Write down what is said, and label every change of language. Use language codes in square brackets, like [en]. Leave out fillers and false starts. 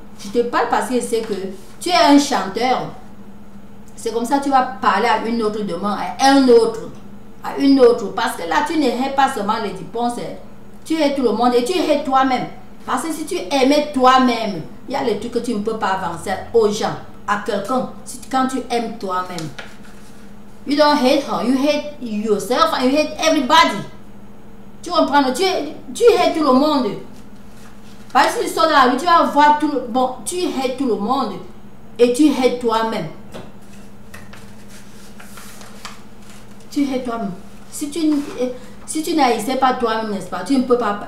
[fr] Je te parle parce que je sais que tu es un chanteur. C'est comme ça que tu vas parler à une autre demande, à un autre, à une autre. Parce que là, tu ne hais pas seulement les dépenses, tu hais tout le monde et tu hais toi-même. Parce que si tu aimais toi-même, il y a les trucs que tu ne peux pas avancer aux gens, à quelqu'un, quand tu aimes toi-même. [en] You don't hate her, you hate yourself and you hate everybody. [fr] Tu comprends? Tu hais tout le monde. Parce que si tu sors dans la rue, tu vas voir tout le... Bon, tu hais tout le monde et tu hais toi-même. Tu hais toi-même. Si tu n'haïssais pas toi-même, n'est-ce pas, tu ne peux pas...